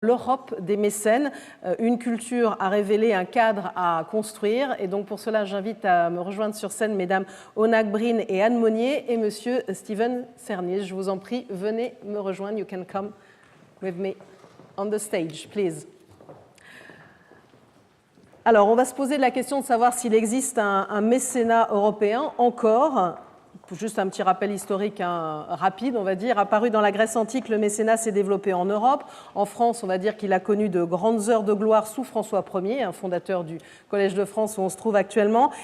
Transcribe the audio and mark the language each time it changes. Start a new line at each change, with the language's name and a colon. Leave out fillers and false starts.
French: L'Europe des mécènes, une culture à révéler, un cadre à construire. Et donc pour cela, j'invite à me rejoindre sur scène mesdames Oonagh, Breen et Anne Monier et monsieur Serneels. Je vous en prie, venez me rejoindre.
English: You can come with me on the stage, please.
French: Alors, on va se poser la question de savoir s'il existe un mécénat européen encore. Juste un petit rappel historique rapide, on va dire. Apparu dans la Grèce antique, le mécénat s'est développé en Europe. En France, on va dire qu'il a connu de grandes heures de gloire sous François Ier, un fondateur du Collège de France où on se trouve actuellement.